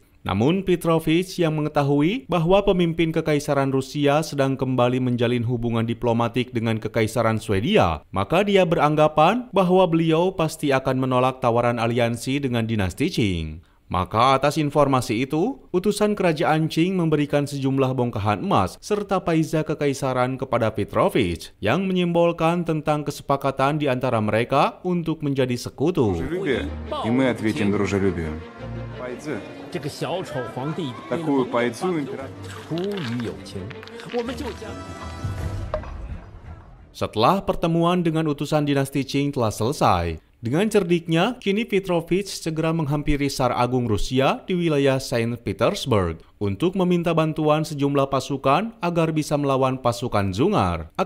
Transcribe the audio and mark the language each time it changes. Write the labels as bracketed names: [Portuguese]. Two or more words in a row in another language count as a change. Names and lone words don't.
[Indonesian] Namun Petrovich yang mengetahui bahwa pemimpin Kekaisaran Rusia sedang kembali menjalin hubungan diplomatik dengan Kekaisaran Swedia, maka dia beranggapan bahwa beliau pasti akan menolak tawaran aliansi dengan dinasti Qing. Maka atas informasi itu, utusan kerajaan Qing memberikan sejumlah bongkahan emas serta paisa kekaisaran kepada Petrovich yang menyimbolkan tentang kesepakatan di antara mereka untuk menjadi sekutu. [Russian] И мы ответим дружелюбием. Такую пайцу император. [Indonesian] Setelah pertemuan dengan utusan dinasti Qing telah selesai, dengan cerdiknya, kini Petrovich segera menghampiri Tsar Agung Rusia di wilayah Saint Petersburg untuk meminta bantuan sejumlah pasukan agar bisa melawan pasukan Zungar.